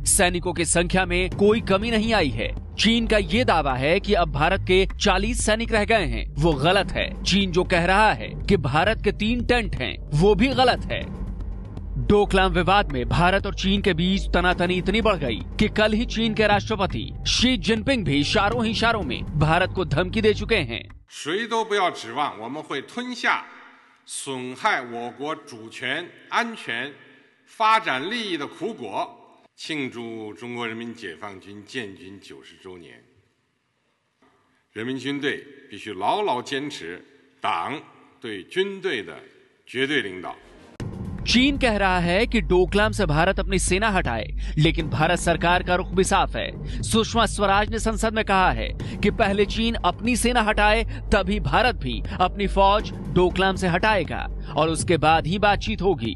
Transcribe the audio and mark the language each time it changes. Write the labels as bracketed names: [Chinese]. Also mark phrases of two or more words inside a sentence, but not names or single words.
[Hindi] सैनिकों की संख्या में कोई कमी नहीं आई है। चीन का ये दावा है कि अब भारत के 40 सैनिक रह गए हैं, वो गलत है। चीन जो कह रहा है कि भारत के 3 टेंट हैं, वो भी गलत है। डोकलाम विवाद में भारत और चीन के बीच तनातनी इतनी बढ़ गई कि कल ही चीन के राष्ट्रपति शी जिनपिंग भी इशारों ही इशारों में भारत को धमकी दे चुके हैं। [Chinese] 谁都不要指望我们会吞下损害我国主权、安全、发展利益的苦果。庆祝中国人民解放军建军90周年，人民军队必须牢牢坚持党对军队的绝对领导。 [Hindi] चीन कह रहा है कि डोकलाम से भारत अपनी सेना हटाए, लेकिन भारत सरकार का रुख भी साफ है। सुषमा स्वराज ने संसद में कहा है कि पहले चीन अपनी सेना हटाए, तभी भारत भी अपनी फौज डोकलाम से हटाएगा और उसके बाद ही बातचीत होगी।